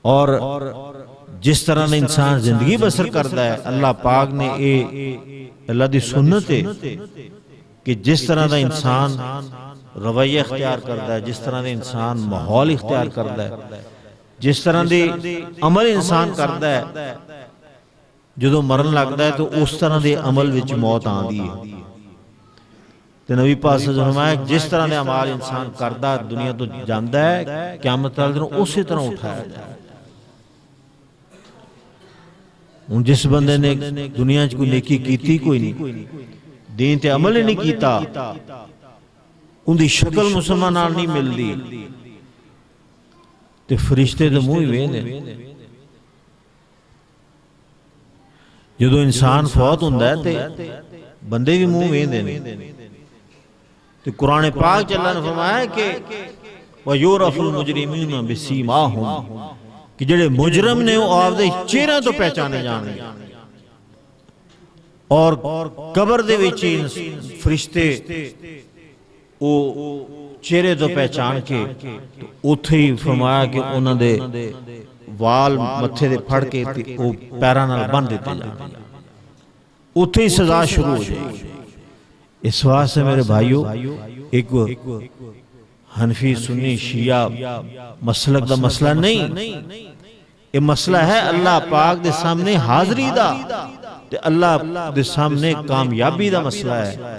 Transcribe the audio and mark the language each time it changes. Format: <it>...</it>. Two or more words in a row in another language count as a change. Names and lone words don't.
<pa>اور جس طرح نے انسان زندگی بسر کرتا ہے اللہ پاک نے اللہ دی سنت ہے کہ جس طرح دا انسان رویہ اختیار کرتا ہے، جس طرح دا انسان ماحول اختیار کرتا ہے، جس طرح دے عمل انسان کرتا ہے، جدو مرن لگتا ہے تو اس طرح دے عمل وچ موت آندی ہے۔ تو نبی پاک صلی اللہ علیہ وسلم فرمایا جس طرح دے عمال انسان کرتا دنیا تو جاندا ہے، قیامت والے دن اسی طرح اٹھایا جائے۔ ہن جس بندے نے دنیا چ کوئی نیکی کیتی کوئی نہیں، دین تے عمل ہی نہیں کیتا، ان دی شکل مسلمان نال نہیں ملدی، تے فرشتے تے منہ ہی ویندے۔ جدو انسان فوت ہوندا ہے تے بندے بھی منہ ویندے نے۔ تے قرآن پاک چ اللہ نے فرمایا کہ</pa> <ar>وَيُعْرَفُ الْمُجْرِمُونَ بِسِيمَاهُمْ</ar> <pa>کہ جڑے مجرم نے وہ آپ دے چہرے تو پہچانے جانے، اور قبر دے وچ فرشتے وہ چہرے تو پہچان کے اوتھے ہی فرمایا کہ انہاں دے وال متھے دے پھڑ کے وہ پیراں نال بن دیتے جانے، اوتھے ہی سزا شروع ہو جائے گی۔ اس واسطے میرے بھائیو ایک حنفی سنی شیعہ مسلک دا مسئلہ نہیں، یہ مسئلہ ہے اللہ پاک دے سامنے حاضری دا تے اللہ دے سامنے کامیابی دا مسئلہ ہے۔</pa>